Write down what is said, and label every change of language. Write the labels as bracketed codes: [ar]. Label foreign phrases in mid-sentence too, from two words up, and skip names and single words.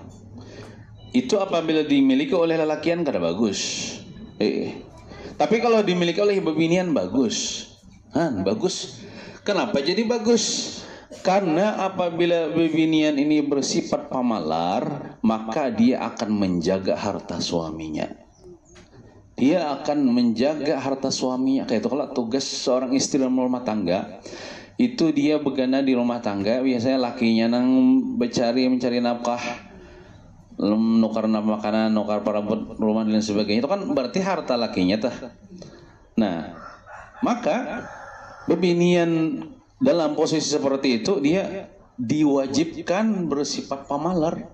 [id] Itu apabila dimiliki oleh lelakian [bjn] kada bagus. [id] Tapi kalau dimiliki oleh bebinian bagus. Bagus. Kenapa jadi bagus? Karena apabila bebinian ini bersifat pemalar, maka dia akan menjaga harta suaminya. Dia akan menjaga harta suaminya. Kayak itu kalau tugas seorang istri dalam rumah tangga, itu dia begana di rumah tangga, biasanya lakinya nang mencari nafkah, [bjn] nukar makanan, nukar perabot [id] rumah dan sebagainya. Itu kan berarti harta lakinya tah. Nah, maka bebinian dalam posisi seperti itu dia diwajibkan bersifat pemalar.